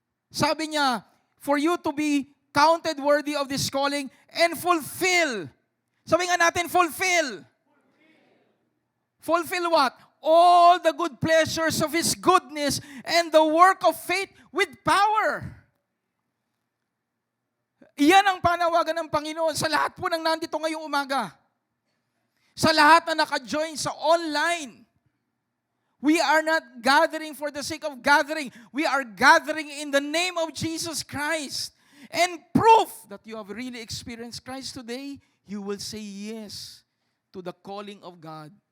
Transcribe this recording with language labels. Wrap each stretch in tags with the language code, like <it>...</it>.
<tl>Sabi niya,</tl> <en>for you to be counted worthy of this calling and fulfill.</en> <tl>Sabi nga natin,</tl> <en>fulfill. Fulfill what? All the good pleasures of His goodness and the work of faith with power.</en> <tl>Iyan ang panawagan ng Panginoon sa lahat po ng nandito ngayong umaga. Sa lahat na naka-join sa online.</tl> <en>We are not gathering for the sake of gathering. We are gathering in the name of Jesus Christ. And proof that you have really experienced Christ today, you will say yes to the calling of God.</en>